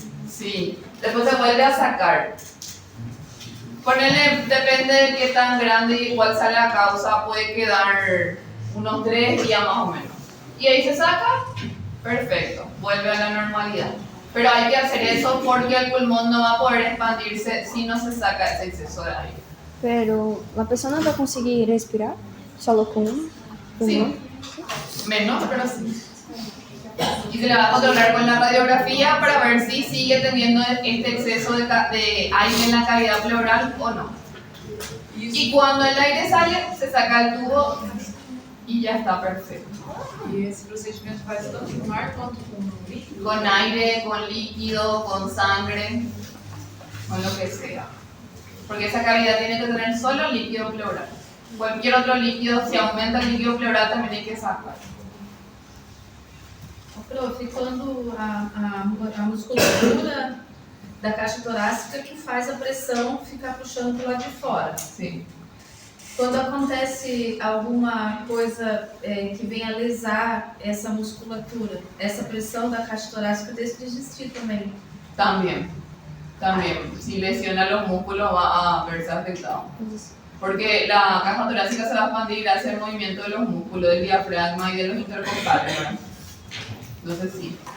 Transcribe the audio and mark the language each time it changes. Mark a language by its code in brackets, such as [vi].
[es] Sí, después se vuelve a sacar. Ponele, depende de qué tan grande y cuál sea la causa, puede quedar unos 3 días más o menos. Y ahí se saca, perfecto, vuelve a la normalidad. Pero hay que hacer eso porque el pulmón no va a poder expandirse si no se saca ese exceso de aire. [pt] Pero a pessoa não vai conseguir respirar solo com um pulmão? [es] Sí, menos, pero sí. Y se le va a controlar con la radiografía para ver si sigue teniendo este exceso de aire en la cavidad pleural o no. Y cuando el aire sale, se saca el tubo y ya está perfecto. [pt] E esse procedimento faz tanto com ar quanto com líquido? [es] Con aire, con líquido, con sangre, con lo que sea. Porque esa cavidad tiene que tener solo líquido pleural. Cualquier otro líquido, si aumenta el líquido pleural, también hay que sacar. [pt] Prof, e quando a musculatura da caixa torácica que faz a pressão ficar puxando para o lado de fora. [es] Sí. [pt] Quando acontece alguma coisa que venha a lesar essa musculatura, essa pressão da caixa torácica deixa de existir também. [es] También. Si lesiona los músculos va a verse afectado. Porque la caja torácica se va a expandir gracias al movimiento de los músculos, del diafragma y de los intercostales, ¿verdad? Entonces sí.